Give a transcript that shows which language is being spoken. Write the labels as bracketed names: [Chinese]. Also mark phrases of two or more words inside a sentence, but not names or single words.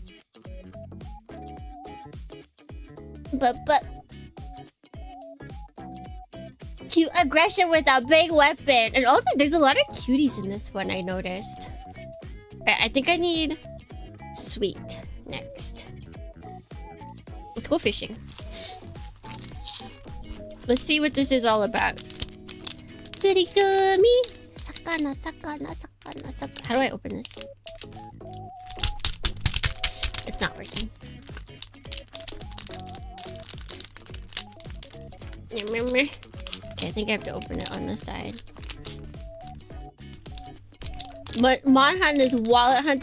[English] But cute aggression with a big weapon. And also, there's a lot of cuties in this one, I noticed. Right, I think I need sweet next. Let's go fishing. Let's see what this is all about. Tsurigumi. [Japanese] Sakana, sakana, sakana, sakana. [English] How do I open this? It's not working. Okay, I think I have to open it on this side. But Monhan is wallet hunting.